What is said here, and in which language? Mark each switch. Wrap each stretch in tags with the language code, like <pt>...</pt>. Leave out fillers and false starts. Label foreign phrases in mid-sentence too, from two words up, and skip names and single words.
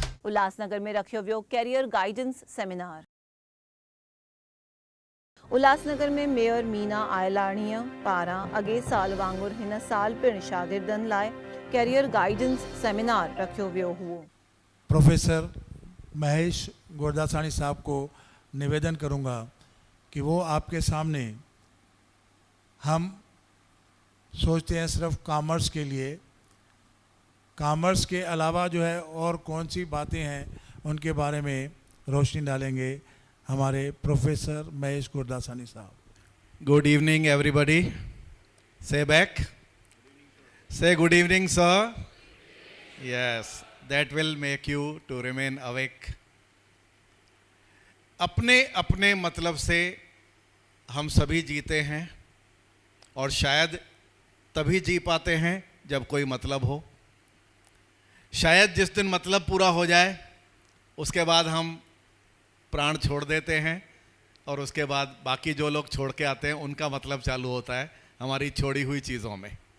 <sd>उल्लासनगर में रखियो वियो</sd> <en>career guidance seminar.</en> <sd>उल्लासनगर में मेयर मीना आयलाणीअ पारां अॻे साल वांगुरु हिन साल पिण शागिर्दनि लाइ</sd> <en>career guidance seminar</en> <sd>रखियो वियो हुओ।</sd> <hi>प्रोफेसर महेश गुरदासानी साहब को निवेदन करूंगा कि वो आपके सामने, हम सोचते हैं सिर्फ कॉमर्स के लिए, कॉमर्स के अलावा जो है और कौन सी बातें हैं उनके बारे में रोशनी डालेंगे हमारे प्रोफेसर महेश गुरदासानी साहब।</hi> <en>Good evening, everybody. Say back. Say good evening, sir. Yes, that will make you to remain awake.</en> <hi>अपने अपने मतलब से हम सभी जीते हैं और शायद तभी जी पाते हैं जब कोई मतलब हो। शायद जिस दिन मतलब पूरा हो जाए उसके बाद हम प्राण छोड़ देते हैं और उसके बाद बाकी जो लोग छोड़ के आते हैं उनका मतलब चालू होता है हमारी छोड़ी हुई चीज़ों में।</hi>